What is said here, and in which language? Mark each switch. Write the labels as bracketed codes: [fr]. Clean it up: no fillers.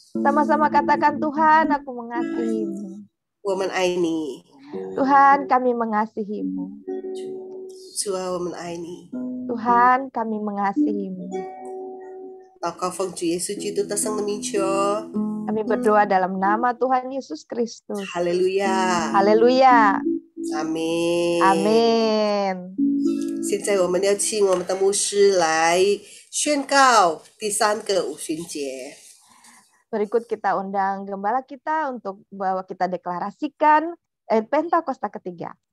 [id] Sama-sama katakan, Tuhan, aku mengasihi-Mu. [zh] 我们爱你， [id] Tuhan, kami mengasihi-Mu. [zh] 主啊，我们爱你。 [id] Tuhan, kami mengasihi-Mu. [zh] 祷告奉主耶稣基督的圣名求， [id] Kami berdoa dalam nama Tuhan Yesus Kristus. [zh] 哈利路亚， [id] Haleluya. [zh] 阿门。 [id] Amin. [zh] 现在我们要请我们的牧师来宣告第3个五旬节。 [id] Berikut kita undang gembala kita untuk bahwa kita deklarasikan Pentakosta ketiga.